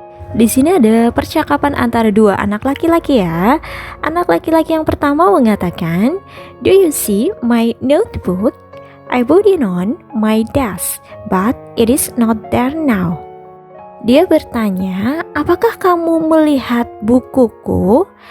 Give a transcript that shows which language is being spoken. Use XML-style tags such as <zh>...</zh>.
<id>Di sini ada percakapan antara dua anak laki-laki ya. Anak laki-laki yang pertama mengatakan,</id> <en>"Do you see my notebook? I put it on my desk, but it is not there now."</en> <id>Dia bertanya, "Apakah kamu melihat bukuku?</id>